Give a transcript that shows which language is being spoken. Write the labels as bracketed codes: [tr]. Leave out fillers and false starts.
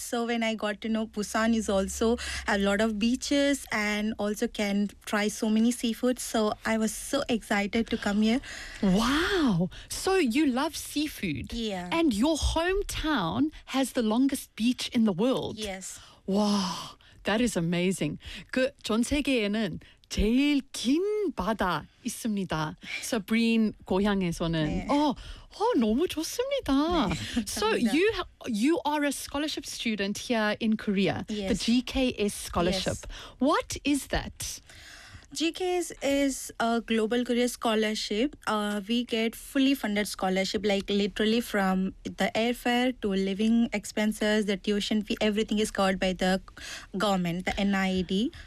[en] So when I got to know Busan is also a lot of beaches and also can try so many seafood. So I was so excited to come here. Wow. So you love seafood. Yeah. And your hometown has the longest beach in the world. Yes. Wow. That is amazing. [ko] 그 전 세계에는 제일 긴 바다 있습니다. Sabreen 고향에서는. 네. 너무 좋습니다. [en] 네, so you are a scholarship student here in Korea. Yes. The GKS scholarship. Yes. What is that? GKS is a Global Career Scholarship. We get fully funded scholarship, like literally from the airfare to living expenses, the tuition fee, everything is covered by the government, the NIED.